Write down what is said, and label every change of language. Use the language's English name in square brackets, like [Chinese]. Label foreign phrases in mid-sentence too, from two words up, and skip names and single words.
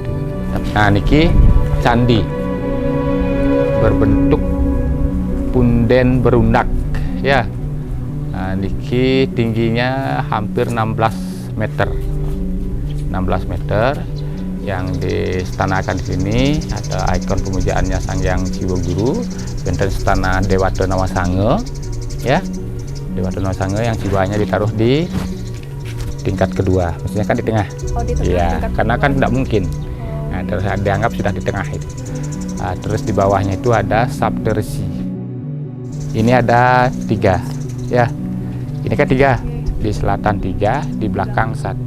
[Indonesian] Nah, niki candi berbentuk punden berundak ya. Nah, niki tingginya hampir 16 meter yang distanakan di sini. Ada ikon pemujaannya Sangyang Jiwa Guru, benten stana Dewata Nawa Sanga ya. Dewata Nawa Sanga yang jiwanya ditaruh di tingkat kedua, maksudnya kan di tengah. Oh, di tengah Iya, tingkat karena kedua. kan tidak mungkin. Nah, terus dianggap sudah di tengah itu. Terus di bawahnya itu ada Saptarsi. Ini ada 3, ya. Ini kan 3, di selatan 3, di belakang 1.